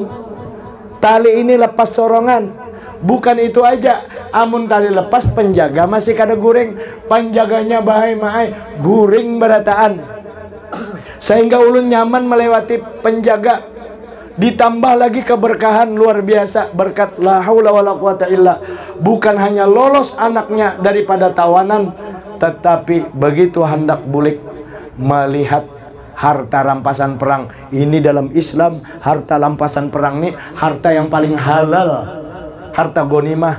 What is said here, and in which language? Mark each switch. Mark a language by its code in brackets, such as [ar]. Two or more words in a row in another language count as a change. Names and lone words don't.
[bjn] Tali ini lepas sorongan. Bukan itu aja, amun tali lepas penjaga masih kada guring, penjaganya bahai mahai guring berataan. Sehingga ulun nyaman melewati penjaga. Ditambah lagi keberkahan luar biasa berkat [ar] لا حول ولا قوة إلا. [bjn] Bukan hanya lolos anaknya daripada tawanan, tetapi begitu hendak bulik melihat harta rampasan perang. Ini dalam Islam, harta rampasan perang ini harta yang paling halal, harta gonimah.